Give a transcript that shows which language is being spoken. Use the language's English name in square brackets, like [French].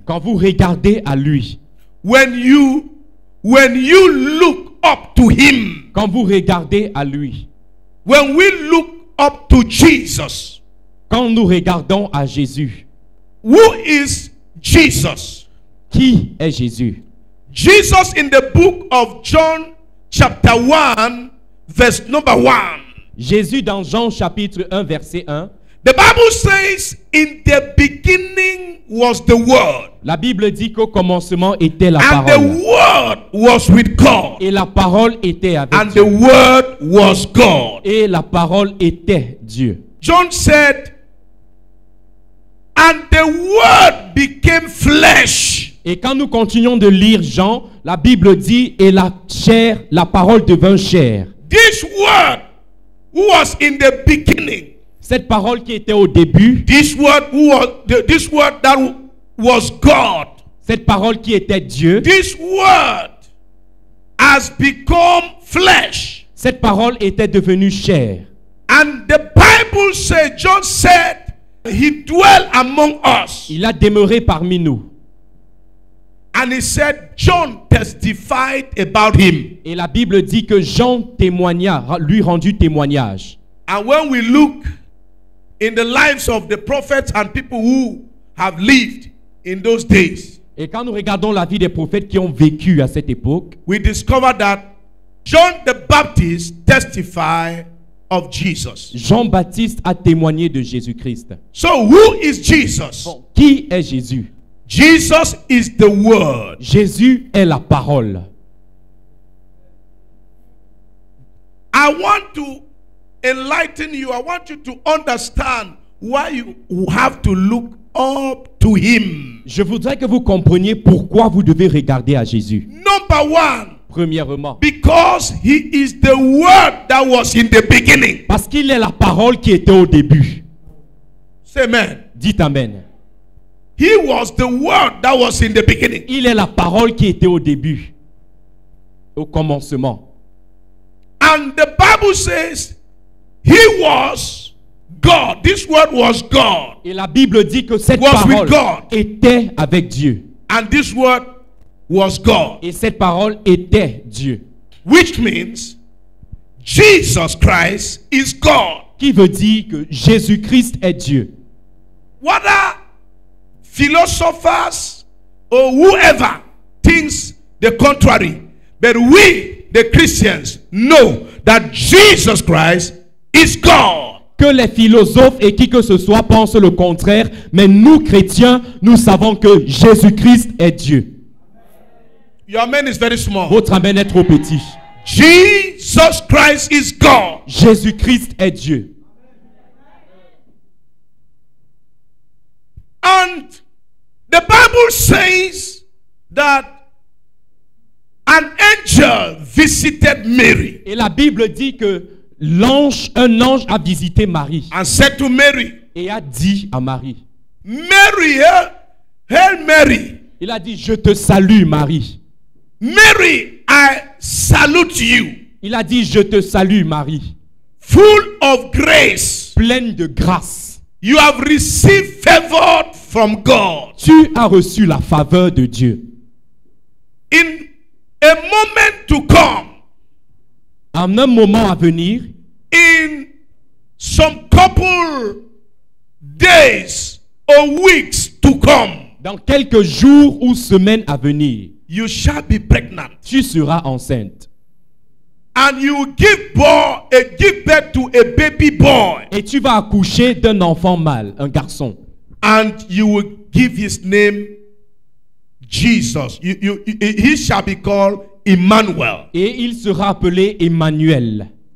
[French] quand vous regardez à lui, [English] when you look up to him, [French] quand vous regardez à lui, [English] when we look up to Jesus, [French] quand nous regardons à Jésus, [English] who is Jesus? [French] qui est Jésus? [English] Jesus in the book of John chapter 1 verse number 1. [French] Jésus dans Jean chapitre 1 verset 1. [English] The Bible says, in the beginning was the Word. [French] La Bible dit qu'au commencement était la [English] And the [French] parole. [English] Word was with God. [French] Et la parole était avec [English] And [French] Dieu. [English] the Word was God. [French] Et la parole était Dieu. [English] John said, and the Word became flesh. [French] Et quand nous continuons de lire Jean, la Bible dit, et la chair, la parole devint chair. [English] This Word who was in the beginning. [French] Cette parole qui était au début, [English] This word that was God. [French] cette parole qui était Dieu, [English] This word has become flesh. [French] cette parole était devenue chair. [English] And the Bible says, John said, he dwelt among us. [French] Il a demeuré parmi nous. [English] And he said, John testified about him. [French] Et la Bible dit que Jean témoigna, lui rendu témoignage. [English] And when we look in the lives of the prophets and people who have lived in those days, [French] Et quand nous regardons la vie des prophètes qui ont vécu à cette époque, [English] we discover that John the Baptist testified of Jesus. [French] Jean-Baptiste a témoigné de Jésus-Christ. [English] So who is Jesus? [French] Bon, qui est Jésus? [English] Jesus is the Word. [French] Jésus est la parole. [English] I want to enlighten you. I want you to understand why you have to look up to him. [French] Je voudrais que vous compreniez pourquoi vous devez regarder à Jésus. [English] Number one, [French] Premièrement, [English] because he is the Word that was in the beginning. [French] parce qu'il est la parole qui était au début. [English] Say amen. [French] Dites amen. [English] He was the Word that was in the beginning. [French] Il est la parole qui était au début, au commencement. [English] And the Bible says he was God. This Word was God. [French] Et la Bible dit que cette [English] Was with [French] parole [English] God. [French] était avec Dieu. [English] And this Word was God. [French] Et cette parole était Dieu. [English] Which means Jesus Christ is God. [French] Qui veut dire que Jésus-Christ est Dieu. [English] Whether philosophers or whoever thinks the contrary, but we, the Christians, know that Jesus Christ is God. [French] Que les philosophes et qui que ce soit pensent le contraire, mais nous chrétiens, nous savons que Jésus-Christ est Dieu. [English] Your amen is very small. [French] Votre amen est trop petit. [English] Jesus Christ is God. [French] Jésus-Christ est Dieu. [English] And the Bible says that an angel visited Mary [French] Et la Bible dit que un ange a visité Marie [English] and said to Mary, [French] et a dit à Marie, [English] Mary, hail Mary. [French] il a dit, je te salue Marie. [English] Mary, I salute you. [French] Il a dit, je te salue Marie, [English] Full of grace. [French] pleine de grâce. [English] You have received favor from God. [French] Tu as reçu la faveur de Dieu. [English] In a moment to come, [French] En un moment à venir, [English] in some couple days or weeks to come, [French] dans quelques jours ou semaines à venir, [English] you shall be pregnant. [French] tu seras enceinte. [English] And you will give birth to a baby boy. [French] Et tu vas accoucher d'un enfant mâle, un garçon. [English] And you will give his name Jesus. He shall be called Emmanuel. [French] Et il sera appelé Emmanuel.